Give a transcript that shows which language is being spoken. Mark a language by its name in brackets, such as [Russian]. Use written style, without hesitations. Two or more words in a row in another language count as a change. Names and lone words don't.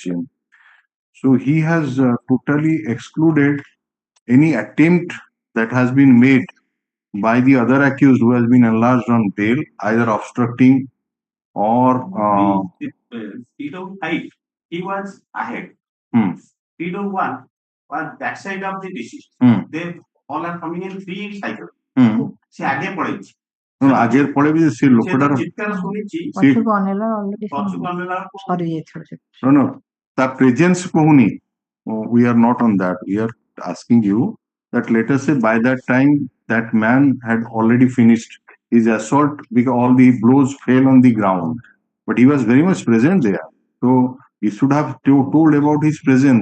[English] So he has totally excluded any attempt that has been made by the other accused who has been enlarged on bail, either obstructing or PW5, he was ahead. Hmm. PW1 was backside of the deceased. They all are coming in 3 cycles. [Odia] ସେ ଆଗେ ପଳେଇଛି ଆଗେ ପଳେଇବି ସେ ଲୋକଟାର ଚିତ୍କାର ଶୁଣିଛି ପଛକୁ ଅନେଇଲା already ପଛକୁ ଅନେଇଲା ସରି ଯାଇଥିବ ସେ। No, ତା presence କହୁନି. [English] We are not on that. We are asking you that let us say by that time that man had already finished his assault because all the blows fell on the ground. But he was very much present there. So he should have told about his presence.